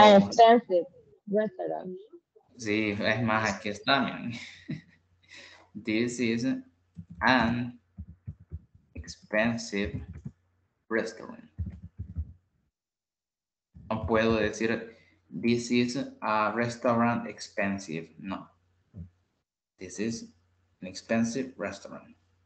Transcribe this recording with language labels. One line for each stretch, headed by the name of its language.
English: An expensive restaurant.
Spanish: Sí, es más, aquí está, miren.
English: This is an expensive restaurant.
Spanish: No puedo decir
English: this is a restaurant expensive.
Spanish: No.
English: This is an expensive restaurant.